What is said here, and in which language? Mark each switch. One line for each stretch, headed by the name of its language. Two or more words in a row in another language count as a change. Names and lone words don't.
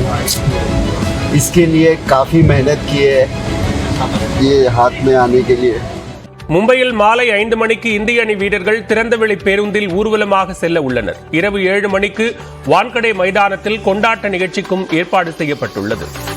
Hindi: इसके लिए काफ़ी मेहनत की है ये हाथ में आने के लिए.
Tamil: மும்பையில் மாலை 5 மணிக்கு இந்திய அணி வீரர்கள் திறந்தவெளி பேருந்தில் ஊர்வலமாக செல்ல உள்ளனர். இரவு 7 மணிக்கு வான்கடே மைதானத்தில் கொண்டாட்ட நிகழ்ச்சிக்கும் ஏற்பாடு செய்யப்பட்டுள்ளது.